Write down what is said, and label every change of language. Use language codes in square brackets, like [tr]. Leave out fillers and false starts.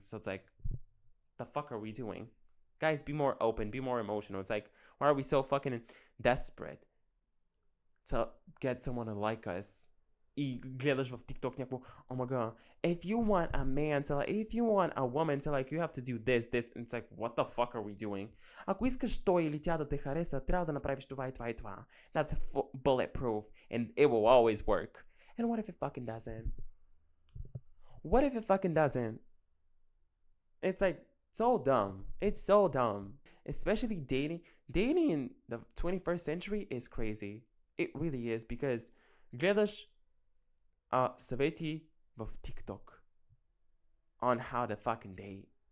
[en] So it's like, the fuck are we doing? Guys, be more open, be more emotional. It's like, why are we so fucking desperate to get someone to like us? [bg] И гледаш в TikTok някакво, [en] oh my god, if you want a man to like, if you want a woman to like, you have to do this. And it's like, what the fuck are we doing? [bg] Ако искаш той или тя да те хареса, трябва да направиш това и това и това. [en] That's bulletproof and it will always work. And what if it fucking doesn't? What if it fucking doesn't? It's like so dumb. It's so dumb. Especially dating. Dating in the 21st century is crazy. It really is, because [bg] гледаш съвети в TikTok [en] on how to fucking date.